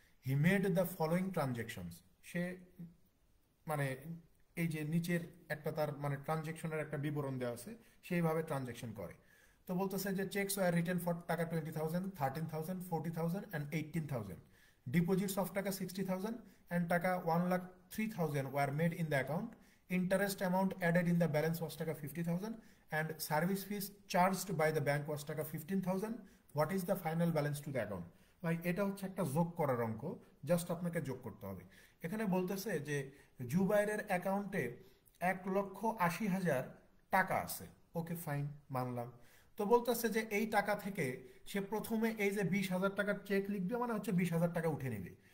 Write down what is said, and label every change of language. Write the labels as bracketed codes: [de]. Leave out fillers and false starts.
[en] He made the following transactions. [bn] সে মানে এই যে নিচের একটা তার মানে ট্রানজেকশনের একটা বিবরণ দেওয়া আছে, সেইভাবে ট্রানজেকশন করে। তো বলতেছে যে [en] Cheques were written for taka 20,000, 13,000, 40,000 and 18,000। Deposits of taka 60,000 and taka 1,03,000 were made in the account. Interest amount added in the balance was taka 50,000 and service fees charged by the bank was taka 15,000. What is the final balance to the account? [bn] ভাই এটা হচ্ছে একটা যোগ করার অঙ্ক, just আপনাকে যোগ করতে হবে। এখানে বলতেছে যে জুবাইরের অ্যাকাউন্টে 1,80,000 টাকা আছে। ওকে ফাইন, মানলাম। তো বলতেছে যে এই টাকা থেকে সে প্রথমে এই যে 20,000 টাকার চেক লিখবে, মানে হচ্ছে 20,000 টাকা উঠে নেবে।